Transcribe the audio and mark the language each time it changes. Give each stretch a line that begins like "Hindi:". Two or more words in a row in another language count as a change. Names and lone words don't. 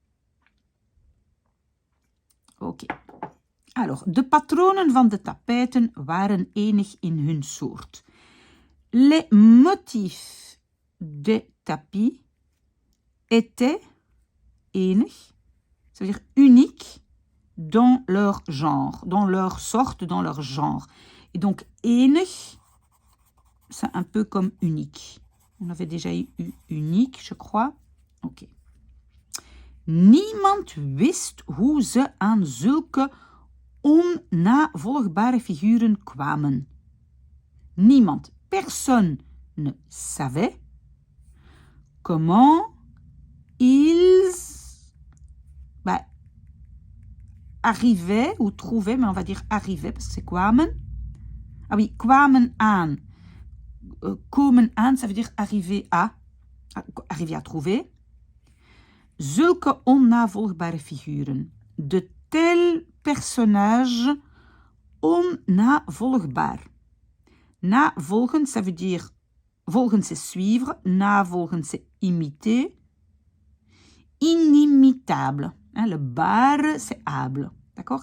French: Ok. Alors,
Dutch: de patronen van de tapijten waren enig in hun soort.
French: Les motifs des tapis étaient enig, ça veut dire unique, dans leur genre, dans leur sorte, dans leur genre. Et donc, enig, c'est un peu comme unique. On avait déjà eu unique, je crois. Ok.
Dutch: Niemand wist hoe ze aan zulke onnavolgbare figuren kwamen. Niemand,
French: personne ne savait comment ils arrivait ou trouvait, mais on va dire arrivait parce que c'est kwamen. Ah oui,
Dutch: kwamen aan. Komen aan,
French: ça veut dire arriver à trouver.
Dutch: Zulke onnavolgbare figuren.
French: De tels personnages onnavolgbaar. Navolgen, ça veut dire volgen c'est suivre, navolgen c'est imiter. Inimitable. Hein, le bar c'est able. D'accord?